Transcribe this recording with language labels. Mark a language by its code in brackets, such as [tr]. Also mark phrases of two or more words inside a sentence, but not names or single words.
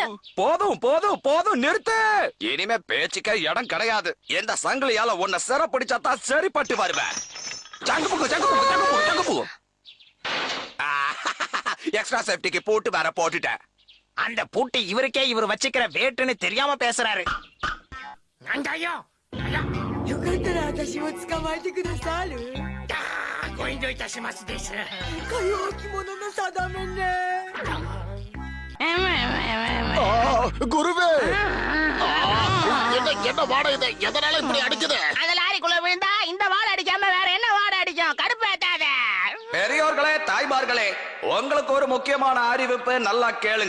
[ta] போதும் போதும் போதும், நிறுத்து. இனிமே பேச்சுக்க இடம் கிடையாது. எந்த சங்கிலியால உன்னை சிறப்பிடிச்சா தான் சரிப்பட்டு வருவேன். ஜங்குபுக்கு ஜங்குபுக்கு ஜங்குபுக்கு ஜங்குபு. [en] extra safetyக்கு [ta] போட்டு வேற போட்டுட்டேன். அந்த பூட்டி இவருக்கே இவர் வச்சுக்கிற வேட்டுன்னு தெரியாம பேசுறாரு. [ja] よかったら私も捕まえてくださる？ご遠慮いたしますです。かよう着物の定めね。 [ta] குருவே, என்ன வாடை இது? எதனால இப்படி அடிக்குது? அந்த லாரிக்குள்ள விழுந்தா இந்த வாடை அடிக்காம வேற என்ன வாடை அடிக்கும்? கடுப்பேத்தாத. பெரியோர்களே, தாய்மார்களே, உங்களுக்கு ஒரு முக்கியமான அறிவிப்பு, நல்லா கேளுங்க.